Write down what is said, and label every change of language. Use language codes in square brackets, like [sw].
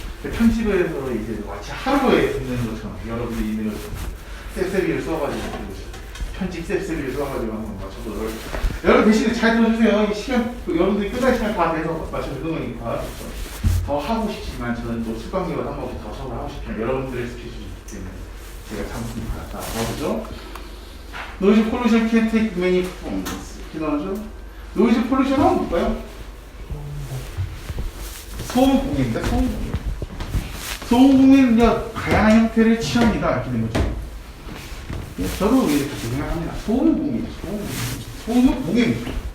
[ko] 편집을 해서 이제 마치 하루에 듣는 것처럼 여러분들이 있는 것처럼 셉셉이를 써가지고 편집 셉셉이를 써가지고 한번 맞춰보도록 하겠습니다. 여러분 대신에 잘 들어주세요. 이 시간 여러분들이 끝날 시간 다 돼서 맞춰주는 거니까 더 하고 싶지만 저는 또 수강료를 한 번씩 더 수업을 하고 싶지만 여러분들의 스케줄이 있기 때문에 제가 참습니다. 나오죠? [en] 노이즈 폴루션 can take many forms. [ko] 이렇게 나오죠? 노이즈 폴루션은 뭘까요? 소음 공해입니다. 소음 공해. 소음 공해는요 다양한 형태를 취합니다. 이렇게 된 거죠. 저도 이렇게 생각합니다. 소음 공해. 소음 공해입니다.